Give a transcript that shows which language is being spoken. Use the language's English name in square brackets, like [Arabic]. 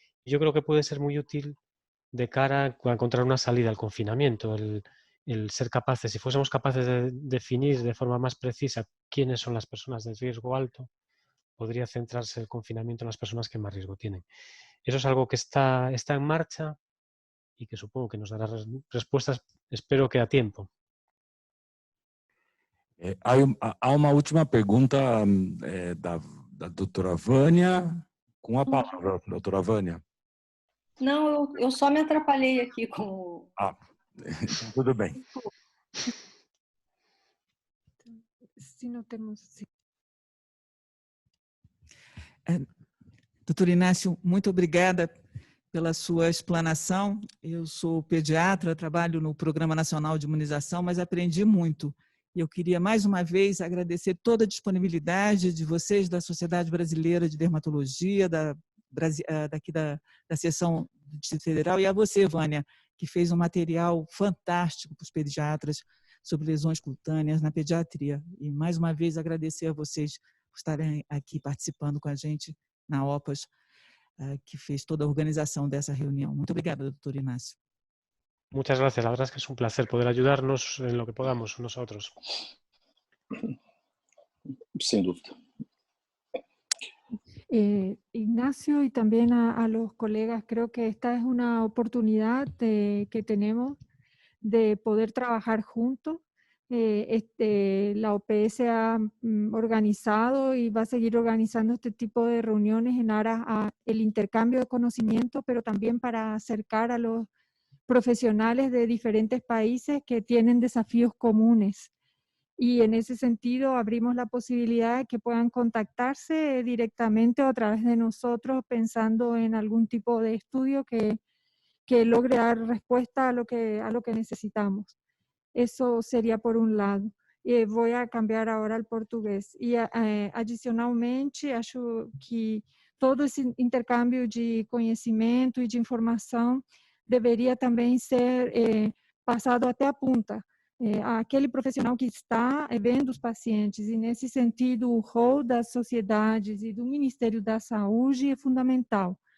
[Spanish] Yo creo que puede ser muy útil de cara a encontrar una salida al confinamiento, el ser capaces, si fuésemos capaces de definir de forma más precisa quiénes son las personas de riesgo alto, podría centrarse el confinamiento en las personas que más riesgo tienen. Eso es algo que está en marcha y que supongo que nos dará respuestas, espero que a tiempo. [Portuguese] Há uma última pergunta da doutora Vânia. Com a palavra, doutora Vânia. Não, eu só me atrapalhei aqui com... Tudo bem. Se não temos... Doutor Inácio, muito obrigada pela sua explanação. Eu sou pediatra, trabalho no Programa Nacional de Imunização, mas aprendi muito. E eu queria, mais uma vez, agradecer toda a disponibilidade de vocês da Sociedade Brasileira de Dermatologia, daqui da Seção do Distrito Federal, e a você, Vânia, que fez um material fantástico para os pediatras sobre lesões cutâneas na pediatria. E, mais uma vez, agradecer a vocês por estarem aqui participando com a gente na OPAS, que fez toda a organização dessa reunião. Muito obrigada, doutor Inácio. [Spanish] Muchas gracias. La verdad es que es un placer poder ayudarnos en lo que podamos nosotros. [Portuguese] Sem dúvida. [Spanish] Ignacio y también a los colegas, creo que esta es una oportunidad que tenemos de poder trabajar juntos. La OPS ha organizado y va a seguir organizando este tipo de reuniones en aras al intercambio de conocimiento, pero también para acercar a los profesionales de diferentes países que tienen desafíos comunes. Y en ese sentido abrimos la posibilidad de que puedan contactarse directamente o a través de nosotros pensando en algún tipo de estudio que logre dar respuesta a lo que necesitamos. Eso seria por um lado. [Portuguese] Vou cambiar agora ao português. E, adicionalmente, acho que todo esse intercâmbio de conhecimento e de informação deveria também ser passado até a ponta. Aquele profissional que está vendo os pacientes, e nesse sentido o rol das sociedades e do Ministério da Saúde é fundamental.